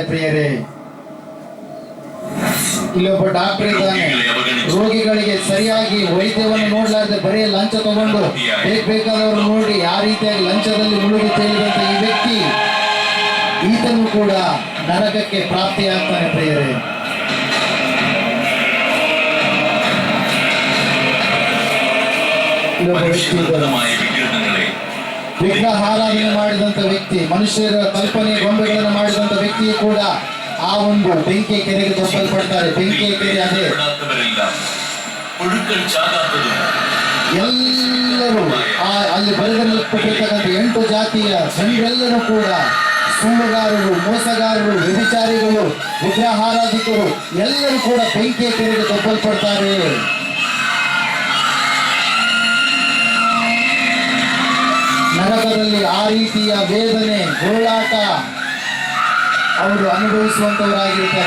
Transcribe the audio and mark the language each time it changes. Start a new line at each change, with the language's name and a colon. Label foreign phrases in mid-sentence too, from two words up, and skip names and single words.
Kannada: ಪ್ರಿಯರೇ, ಇಲ್ಲೊಬ್ಬ ಡಾಕ್ಟರ್ ಇದ್ದಾನೆ, ರೋಗಿಗಳಿಗೆ ಸರಿಯಾಗಿ ವೈದ್ಯವನ್ನು ನೋಡ್ಲಾರ್ದೆ ಬರೀ ಲಂಚ ತಗೊಂಡು ಬೇಕಾದವರು ನೋಡಿ ಆ ರೀತಿಯಾಗಿ ಲಂಚದಲ್ಲಿ ಮುಳುಗಿ ತೇಲಿದಂತ ಈ ವ್ಯಕ್ತಿ, ಈತನು ಕೂಡ ನರಕಕ್ಕೆ ಪ್ರಾಪ್ತಿಯಾಗ್ತಾನೆ. ಪ್ರಿಯರೇ, ಇಲ್ಲೊಬ್ಬ ವ್ಯಕ್ತಿ ಇದ್ದಾನೆ,
Malayalam: മനുഷ്യനിർമ്മിതമായ വിഗ്രഹങ്ങളെ
Kannada: ವಿಗ್ರಹಾರಾಧನೆ ಮಾಡಿದಂತ ವ್ಯಕ್ತಿ, ಮನುಷ್ಯರ ಕಲ್ಪನೆ ಗೊಂಬೆಗಳನ್ನು ಮಾಡಿದಂತ ವ್ಯಕ್ತಿಯು ಕೂಡ ಆ ಒಂದು ಬೆಂಕಿಯ ಕೆರೆಗೆ ತಪ್ಪಲ್ಪಡ್ತಾರೆ. ಬೆಂಕಿಯ ಕೆರೆ ಅದೇ.
Malayalam: പെടാത്തവരെല്ലാം പുഴുക്കൾ ചാകാത്തതും
Kannada: ಎಲ್ಲರೂ ಅಲ್ಲಿ ಬರೆದಿರಲ್ಪಟ್ಟಿರ್ತಕ್ಕಂಥ 8 ಜಾತಿಯ ಜನರೆಲ್ಲರೂ ಕೂಡ ಸುಳ್ಳುಗಾರರು, ಮೋಸಗಾರರು, ವ್ಯಭಿಚಾರಿಗಳು, ವಿಗ್ರಹಾರಾಧಿಕರು ಎಲ್ಲರೂ ಕೂಡ ಬೆಂಕಿಯ ಕೆರೆಗೆ ತಪ್ಪಲ್ಪಡ್ತಾರೆ. ನರಕದಲ್ಲಿ ಆ ರೀತಿಯ ವೇದನೆ, ಗೋಳಾಟ ಅವರು ಅನುಭವಿಸುವಂತವರಾಗಿರ್ತಾರೆ.